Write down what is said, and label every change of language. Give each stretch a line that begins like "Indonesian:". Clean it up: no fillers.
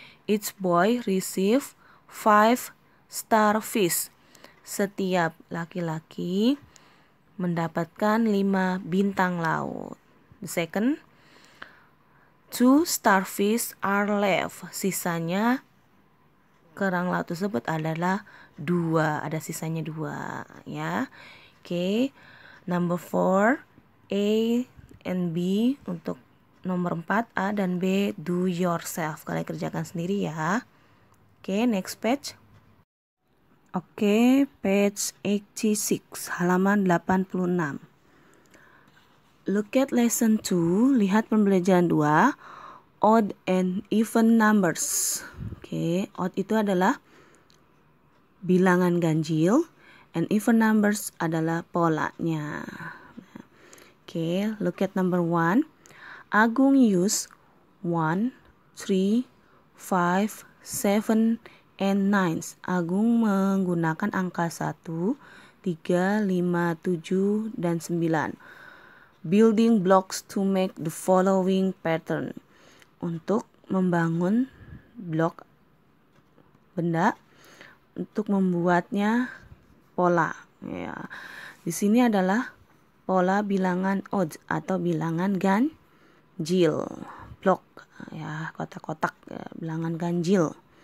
English: Each boy receive 5 starfish.
Indonesian: Setiap laki-laki mendapatkan 5 bintang laut.
English: The second, 2 starfish are left.
Indonesian: Sisanya kerang laut tersebut adalah 2, ada sisanya 2 ya.
English: Oke. Number 4, A and B.
Indonesian: Untuk nomor 4 A dan B,
English: do yourself.
Indonesian: Kalian kerjakan sendiri ya. Oke, next page.
English: Oke, page 86,
Indonesian: halaman 86.
English: Look at lesson 2,
Indonesian: lihat pembelajaran 2,
English: odd and even numbers.
Indonesian: Oke, odd itu adalah bilangan ganjil,
English: and even numbers
Indonesian: adalah polanya.
English: Oke, look at number 1. Agung use 1, 3, 5, 7, and 9.
Indonesian: Agung menggunakan angka 1, 3, 5, 7, dan 9.
English: Building blocks to make the following pattern.
Indonesian: Untuk membangun blok benda untuk membuatnya pola ya. Di sini adalah pola bilangan odd atau bilangan ganjil, blok ya, kotak-kotak ya, bilangan ganjil.